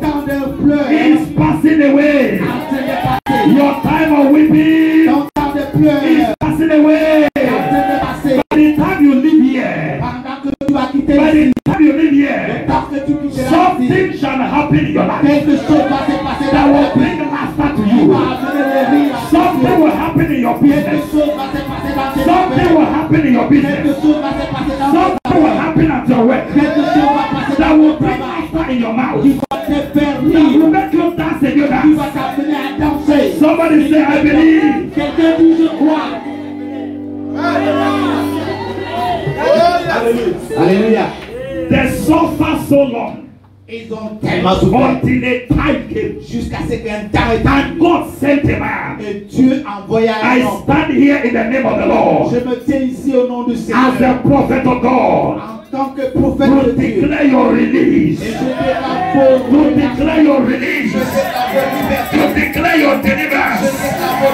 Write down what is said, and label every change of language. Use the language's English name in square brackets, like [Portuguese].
[French] temps de pleurs [English] is passing away. [French] en train de passer. [English] Your time of weeping [French] Ton temps de pleurs [English] is passing away. [French] en train de passer. [English] By the time you live here, [French] Pendant que tu vas quitter [English] by [French] ici, [English] the time you live here, [French] tant que tu quitteras ici, [English] something shall happen in your life [French] quelque chose va se passer [English] that [French] dans [English] will [French] ta vie. [English] bring laughter to [French] Tu [English] you. [French] vas amener le rire à ta [English] Something [French] vie. [English] will happen in your [French] Quelque [English] business. [French] chose va se passer dans tes [English] Something [French] affaires. [English] will happen in your [French] Quelque [English] business. [French] chose va se passer dans tes [English] Something will [French] affaires. [English] happen at your work [French] Quelque chose va passer [English] that [French] dans [English] will [French] ton [English] bring [French] travail. [English] laughter in your mouth. [French] Qui va te faire [English] That will [French] rire. [English] make you dance and you [French] Qui [English] dance. [French] va t'amener à danser. [English] Somebody say, I believe. [French] Quelqu'un dit je crois. Alléluia. [English] They suffer so long [French] Ils ont tellement souffert [English] until a time came [French] jusqu'à ce qu'un temps est [English] and [French] arrivé. [English] God sent a man. [French] Et Dieu envoya un [English] I [French] homme. [English] stand here in the name of the Lord [French] Je me tiens ici au nom du [English] as [French] Seigneur. [English] a prophet of God [French] En tant que prophète [English] to [French] de Dieu. [English] declare your release, [French] Et je déclare vos [English] to declare your [French] Je [English] release, [French] déclare vos libertés. [English] to declare your [French] Je [English] deliverance, [French] déclare vos